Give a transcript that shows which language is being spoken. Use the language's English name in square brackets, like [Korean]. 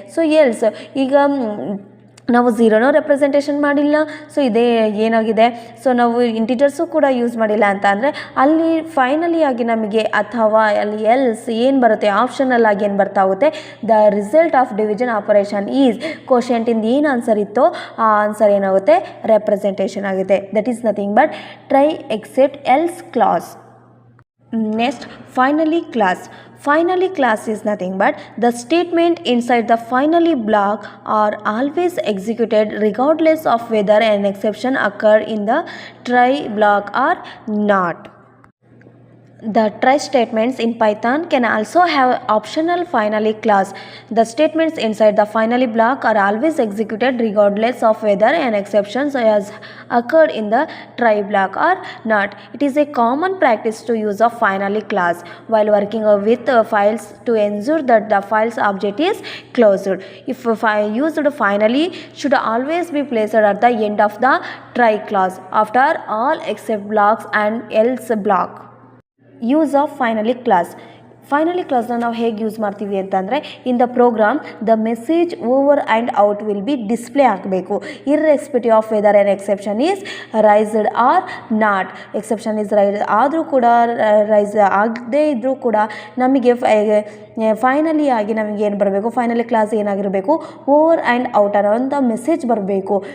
[Kannada] So else ಈಗ ನಾವು 0ನೂ representation ಮಾಡಿಲ್ಲ, ಸೊ ಇದೇ ಏನಾಗಿದೆ, ಸೊ ನಾವು ಇಂಟಿಜರ್ಸು ಕೂಡ ಯೂಸ್ ಮಾಡಿಲ್ಲ ಅಂತ ಅಂದರೆ ಅಲ್ಲಿ ಫೈನಲಿ ಆಗಿ ನಮಗೆ ಅಥವಾ ಅಲ್ಲಿ ಎಲ್ಸ್ ಏನು ಬರುತ್ತೆ, ಆಪ್ಷನಲ್ ಆಗಿ ಏನು ಬರ್ತಾ ಹೋಗುತ್ತೆ, [English] the result of division operation is [Kannada] ಕೋಶೆಂಟಿಂದ ಏನು ಆನ್ಸರ್ ಇತ್ತೋ ಆ ಆನ್ಸರ್ ಏನಾಗುತ್ತೆ, ರೆಪ್ರೆಸೆಂಟೇಷನ್ ಆಗುತ್ತೆ. [English] That is nothing but try except else class. Next, finally class. Finally class is nothing but the statement inside the finally block are always executed regardless of whether an exception occur in the try block or not. The try statements in Python can also have optional finally class. The statements inside the finally block are always executed regardless of whether an exception has occurred in the try block or not. It is a common practice to use of finally class while working with files to ensure that the file's object is closed. If used finally should always be placed at the end of the try clause after all except blocks and else block. Use of finally class. [Kannada] Finally ಕ್ಲಾಸ್ನ ನಾವು ಹೇಗೆ use ಮಾಡ್ತೀವಿ ಅಂತಂದರೆ [English] in the program the message over and out will be display [Kannada] ಆಗಬೇಕು [English] Irrespective of whether an exception is raised or not. Exception is raise [Kannada] ಆದರೂ ಕೂಡ rice ಆಗದೇ ಇದ್ದರೂ ಕೂಡ ನಮಗೆ ಫೈನಲಿ ಆಗಿ ನಮಗೆ ಏನು ಬರಬೇಕು, ಫೈನಲಿ ಕ್ಲಾಸ್ ಏನಾಗಿರಬೇಕು, ಓವರ್ ಆ್ಯಂಡ್ ಔಟ್ ಅನ್ನೋಂಥ ಮೆಸೇಜ್ ಬರಬೇಕು.